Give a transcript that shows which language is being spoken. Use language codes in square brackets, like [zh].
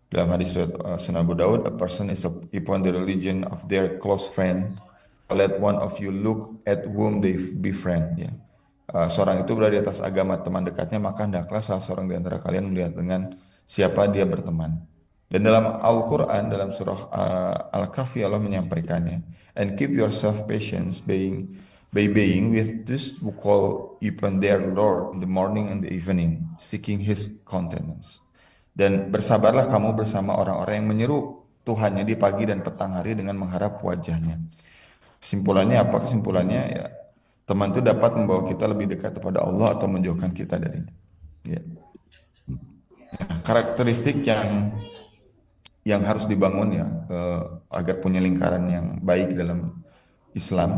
[id] Dalam hadis [en] Sunan Abu Daud, a person is upon the religion of their close friend. Let one of you look at whom they befriend. [id] Ya. Seorang itu berada di atas agama teman dekatnya, maka hendaklah salah seorang di antara kalian melihat dengan siapa dia berteman. Dan dalam Al-Quran, dalam surah Al-Kahfi Allah menyampaikannya. [en] And keep yourself patient being with those who call upon their Lord in the morning and the evening, seeking His countenance. [id] Dan bersabarlah kamu bersama orang-orang yang menyeru Tuhannya di pagi dan petang hari dengan mengharap wajahnya. Kesimpulannya apa? Kesimpulannya ya teman itu dapat membawa kita lebih dekat kepada Allah atau menjauhkan kita darinya. Ya. Nah, karakteristik yang harus dibangun ya agar punya lingkaran yang baik dalam Islam.